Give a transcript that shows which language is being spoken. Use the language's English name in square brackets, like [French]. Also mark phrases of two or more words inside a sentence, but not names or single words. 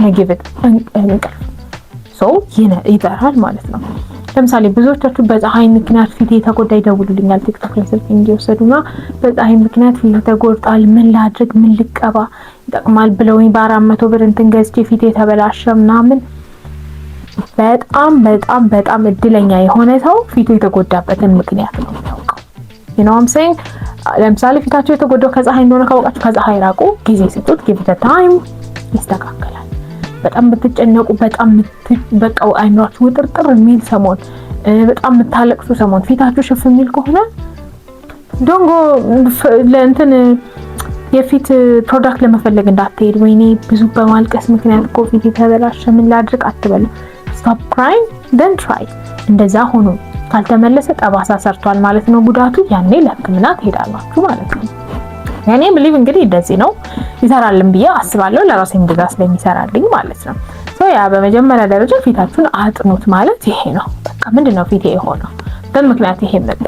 [English] I'm gonna give it [Amharic] እንቅልፍ ይጠራል ማለት ነው። ለምሳሌ ብዙዎቻችሁ በፀሐይ ምክንያት ፊቴ ተጎዳ ይደውሉልኛል ቲክቶክ ላይ ስልክ እንዲወሰዱና በፀሐይ ምክንያት ፊቴ ተጎድቷል፣ ምን ላድርግ፣ ምን ልቀባ ይጠቅማል ብለውኝ በ400 ብር እንትን ገዝቼ ፊቴ ተበላሸ ምናምን። በጣም በጣም በጣም እድለኛ የሆነ ሰው ፊቱ የተጎዳበትን ምክንያት ነው የሚያውቀው። [English] I'm saying [Amharic] ለምሳሌ ፊታቸው የተጎዳው ከፀሐይ እንደሆነ ካወቃችሁ ከፀሐይ ራቁ፣ ጊዜ ስጡት፣ [English] give it a time፣ [Amharic] ይስተካከላል። በጣም ብትጨነቁ፣ በጣም በቃ አይኗችሁ ውጥርጥር የሚል ሰሞን፣ በጣም የምታለቅሱ ሰሞን፣ ፊታችሁ ሽፍ የሚል ከሆነ ዶንጎ ለእንትን የፊት ፕሮዳክት ለመፈለግ እንዳትሄድ። ወይኔ ብዙ በማልቀስ ምክንያት እኮ ፊት የተበላሸ ምን ላድርግ አትበሉ። [English] stop crying then try። [Amharic] እንደዛ ሆኖ ካልተመለሰ ጠባሳ ሰርቷል ማለት ነው ጉዳቱ። ያኔ ለሕክምና ትሄዳላችሁ ማለት ነው። ያኔ ብሊቭ እንግዲህ እንደዚህ ነው ይሰራልን ብዬ አስባለሁ። ለራሴም እንደዛ ስለሚሰራልኝ ማለት ነው። ያ በመጀመሪያ ደረጃ ፊታችሁን አጥኑት ማለት ይሄ ነው። በቃ ምንድነው ፊቴ የሆነው በምክንያት ይሄ መጣ።